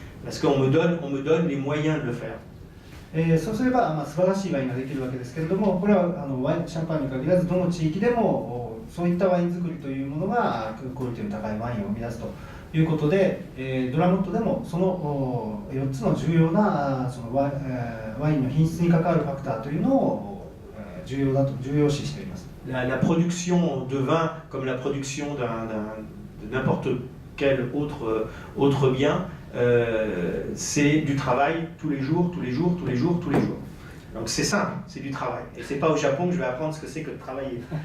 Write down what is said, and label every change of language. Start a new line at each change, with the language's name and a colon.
French: Parce qu'on me donne les moyens de le faire.
Japanese: そうすれば、まあ、素晴らしいワインができるわけですけれども、これはシャンパンに限らずどの地域でもそういったワイン作りというものがクオリティの高いワインを生み出すということで、ドラモットでもその4つの重要なそのワインの品質に関わるファクターというのを重要視しています。
French: La production de vin, comme la production de n'importe quel autre bien, c'est du travail tous les jours. Donc c'est simple, c'est du travail. Et c'est pas au Japon que je vais apprendre ce que c'est que de travailler.